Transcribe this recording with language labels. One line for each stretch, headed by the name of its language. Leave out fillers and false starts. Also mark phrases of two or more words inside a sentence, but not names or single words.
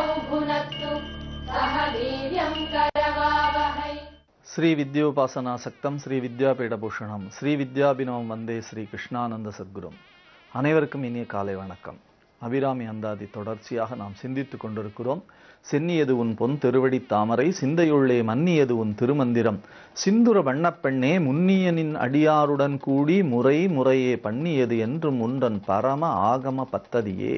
Sanskrit: भुनक्तु सह वीर्यं करवावहै। श्री विद्योपासना सक्तम श्री विद्यापीठभूषणம் श्री विद्याभिनवं वन्दे श्री कृष्णानन्द सद्गुरुम्.
Tamil: அனைவருக்கும் இனிய காலை வணக்கம். அபிராமி அந்தாதி தொடர்ச்சியாக நாம் சிந்தித்துக் கொண்டிருக்கிறோம். சென்னியது உன் பொன் திருவடி தாமரை சிந்தையுள்ளே மன்னியது உன் திருமந்திரம் சிந்துர வண்ணப்பெண்ணே முன்னியனின் அடியாருடன் கூடி முறை முறையே பண்ணியது என்றும் உன்றன் பரம ஆகம பத்ததியே.